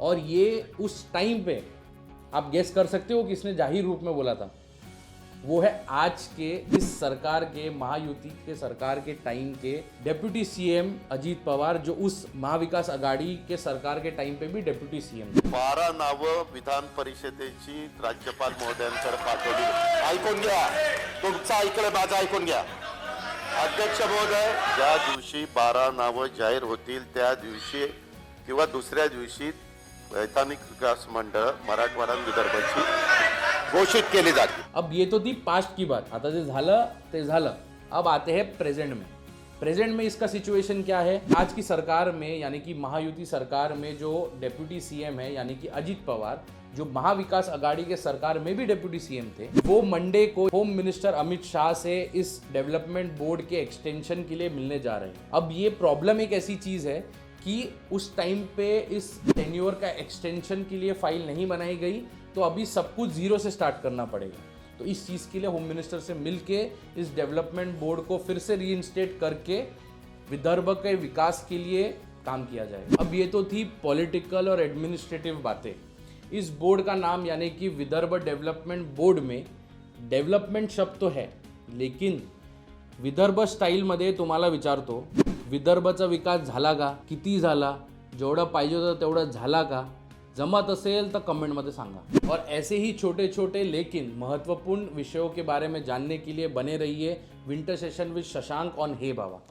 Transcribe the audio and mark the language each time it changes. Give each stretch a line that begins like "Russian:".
Hindi: और ये उस टाइम पे आप गेस कर सकते हो किसने जाहिर रूप में बोला था, वो है आज के इस सरकार के महायुति के सरकार के टाइम के डेप्यूटी सीएम अजित पवार, जो उस महाविकास आघाडी के सरकार के टाइम पे भी डेप्यूटी सीएम थे।
Marathi: 12 नावं विधान परिषदेची राज्यपाल महोदयांकडे पाठवली। ऐकून घ्या, तुमचं ऐकलं माझं ऐकून घ्या। अध्यक्ष महोदय, ज्या दिवशी 12 नावं जाहीर होतील त्या दिवशी किंवा दुसऱ्या दिवशी वैधानिक विकास मंडळ मराठवाडा विदर्भाची घोषित केली जाते।
Hindi: अब ये तो थी पास्ट की बात,
Marathi: आता जे झालं ते झालं।
Hindi: अब आते हैं प्रेजेंट में। प्रेजेंट में इसका सिचुएशन क्या है? आज की सरकार में यानी कि महायुति सरकार में जो डेप्यूटी सीएम है यानी कि अजित पवार, जो महाविकास आघाड़ी के सरकार में भी डेप्यूटी सीएम थे, वो मंडे को होम मिनिस्टर अमित शाह से इस डेवलपमेंट बोर्ड के एक्सटेंशन के लिए मिलने जा रहे हैं। अब ये प्रॉब्लम एक ऐसी चीज है कि उस टाइम पे इस टेन्योर का एक्सटेंशन के लिए फाइल नहीं बनाई गई, तो अभी सब कुछ जीरो से स्टार्ट करना पड़ेगा। तो इस चीज़ के लिए होम मिनिस्टर से मिलके इस डेवलपमेंट बोर्ड को फिर से रीइंस्टेट करके विदर्भ के विकास के लिए काम किया जाएगा। अब ये तो थी पॉलिटिकल और एडमिनिस्ट्रेटिव बातें। इस बोर्ड का नाम यानी कि विदर्भ डेवलपमेंट बोर्ड में डेवलपमेंट शब्द तो है, लेकिन
Marathi: विदर्भ स्टाईलमध्ये तुम्हाला विचारतो, विदर्भाचा विकास झाला का, किती झाला, जेवढा पाहिजे होता तेवढा झाला का? जमत असेल तर कमेंटमध्ये सांगा।
Hindi: और ऐसे ही छोटे छोटे लेकिन महत्वपूर्ण विषयों के बारे में जानने के लिए बने रहिए winter session with Shashank on hey Baba.